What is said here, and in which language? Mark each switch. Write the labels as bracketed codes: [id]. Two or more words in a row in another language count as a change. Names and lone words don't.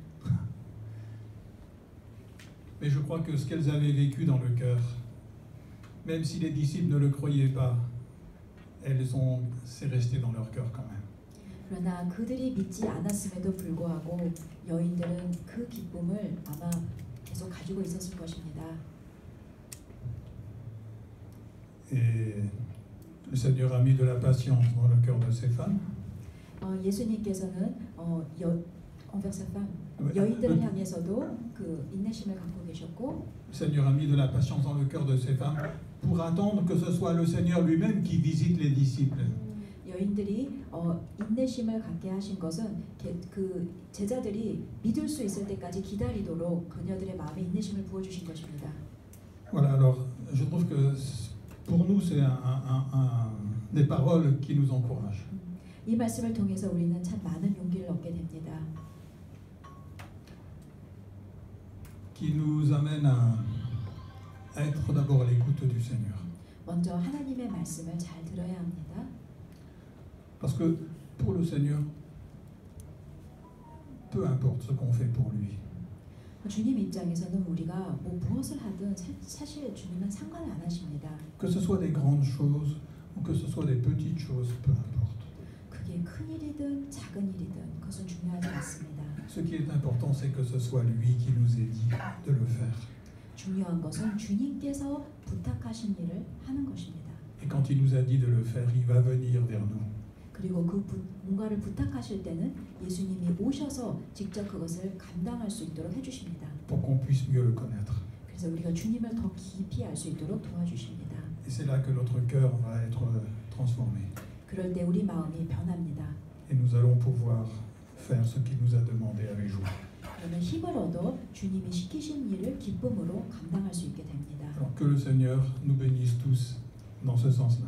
[fr] Mais je crois que ce qu'elles avaient vécu dans le cœur, même si les disciples ne le croyaient pas, c'est resté dans leur cœur quand même. [ko] 그러나 그들이 믿지 않았음에도 불구하고 여인들은 그 기쁨을 아마 계속 가지고 있었을 것입니다. [fr] Et le Seigneur a mis de la patience dans le cœur de ces femmes. 예수님께서는 envers sa femme, [ko] 여인들을 향해서도 그 인내심을 갖고 계셨고, [fr] le Seigneur a mis de la patience dans le cœur de ces femmes pour attendre que ce soit le Seigneur lui-même qui visite les disciples. [ko] 여인들이 인내심을 갖게 하신 것은 그 제자들이 믿을 수 있을 때까지 기다리도록 그녀들의 마음에 인내심을 부어주신 것입니다. [fr] Voilà, alors je trouve que pour nous c'est des paroles qui nous encouragent. [ko] 이 말씀을 통해서 우리는 참 많은 용기를 얻게 됩니다. [fr] Qui nous amène à être d'abord à l'écoute du Seigneur. [ko] 먼저 하나님의 말씀을 잘 들어야 합니다. [fr] Parce que pour le Seigneur, peu importe ce qu'on fait pour lui. [ko] 주님 입장에서는 우리가 무엇을 하든 사실 주님은 상관을 안 하십니다. [fr] Que ce soit des grandes choses ou que ce soit des petites choses, peu importe. [ko] 그게 큰 일이든 작은 일이든 그것은 중요하지 않습니다. [fr] Ce qui est important, c'est que ce soit lui qui nous ait dit de le faire. [ko] 중요한 것은 주님께서 부탁하신 일을 하는 것입니다. [fr] Et quand il nous a dit de le faire, il va venir vers nous. [ko] 그리고 그 뭔가를 부탁하실 때는 예수님이 오셔서 직접 그것을 감당할 수 있도록 해주십니다. [fr] Pour qu'on puisse mieux le connaître. [ko] 그래서 우리가 주님을 더 깊이 알 수 있도록 도와주십니다. [fr] Et c'est là que notre cœur va être transformé. [ko] 그럴 때 우리 마음이 변합니다. [fr] Et nous allons pouvoir faire ce qu'il nous a demandé avec joie. [ko] 그러면 힘을 얻어 주님이 시키신 일을 기쁨으로 감당할 수 있게 됩니다. [fr] Alors que le Seigneur nous bénisse tous dans ce sens-là.